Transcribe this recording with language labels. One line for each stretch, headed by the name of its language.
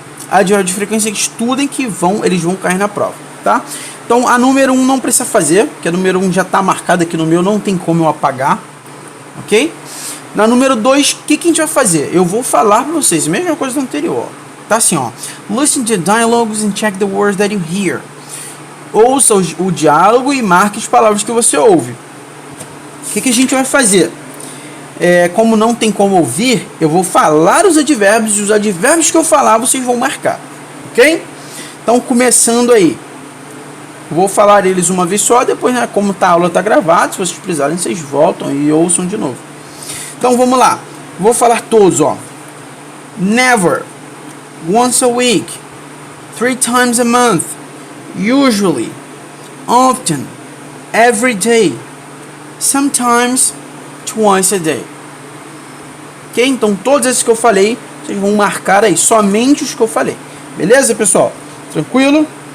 Portuguese: Advérbios de frequência que estudem que eles vão cair na prova, tá? Então a número 1 não precisa fazer, porque a número 1 já está marcada aqui no meu, não tem como eu apagar, ok? Na número 2, o que a gente vai fazer? Eu vou falar para vocês, a mesma coisa do anterior. Tá assim, ó.
English: Listen to dialogues and check the words that you hear.
Portuguese: Ouça o diálogo e marque as palavras que você ouve. O que a gente vai fazer? Como não tem como ouvir, eu vou falar os advérbios, e os advérbios que eu falar, vocês vão marcar. Ok? Então, começando aí. Vou falar eles uma vez só, depois, né, como a aula tá gravada, se vocês precisarem, vocês voltam e ouçam de novo. Então vamos lá. Vou falar todos, ó.
English: Never, once a week, 3 times a month, usually, often, every day, sometimes, twice a day. Ok?
Portuguese: Então todos esses que eu falei, vocês vão marcar aí, somente os que eu falei. Beleza, pessoal? Tranquilo?